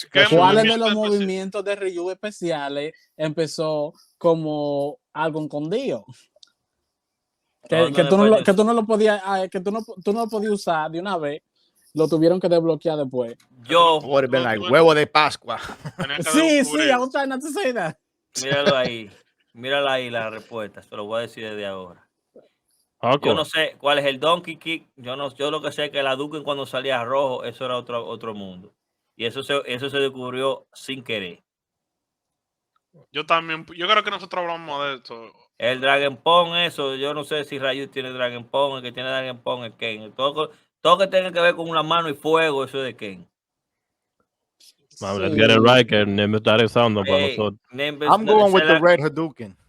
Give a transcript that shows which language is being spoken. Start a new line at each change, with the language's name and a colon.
Spanish: ¿Cuáles de los movimientos de Ryu especiales empezó como algo escondido? Que tú no lo podías usar de una vez, lo tuvieron que desbloquear después. Yo
English: would have been like
Spanish: huevo de Pascua. Sí,
English: I was trying not to say that.
Spanish: Mírala ahí la respuesta, se lo voy a decir desde ahora.
English: Okay.
Spanish: Yo no sé cuál es el donkey kick, yo lo que sé es que la Duken cuando salía rojo, eso era otro mundo. Y eso se descubrió sin querer. Yo creo que nosotros hablamos de esto. El Dragon Pong, eso, yo no sé si Ryu tiene Dragon Pong, el que tiene Dragon Pong es Ken. Todo que tenga que ver con una mano y fuego, eso es de Ken.
English: Let's get it right,
Spanish: que Nimbus está rezando para nosotros.
English: I'm going with the red Hadouken.